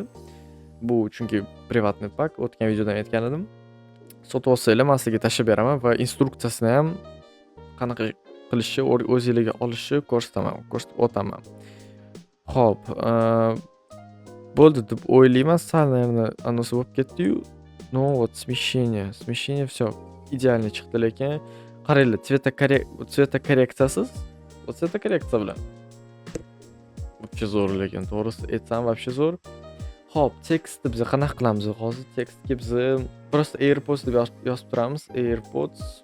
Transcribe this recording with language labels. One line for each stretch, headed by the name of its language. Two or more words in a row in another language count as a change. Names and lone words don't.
Uzbek: Bu chunki privatniy pak, o'tgan videoda ham aytgan edim. Sotib olsanglar, men sizlarga tashlab beraman va instruksiyasini ham qanaqa qilishni o'zingizga olishni ko'rsatib o'taman. Xo'p, bo'ldi deb o'ylayman. Sal, naверное, anosi bo'lib ketdi-yu. No,
Russian: вот смещение всё
Uzbek: idealni chiqdi, lekin qaranglar, цветокоррекцияsiz, цветокоррекция bilan вообще zo'r, lekin to'g'risi aytsam вообще zo'r. Xo'p, tekstni biz qanaqa qilamiz hozir? Tekstga biz просто AirPods deb yozib turamiz. AirPods.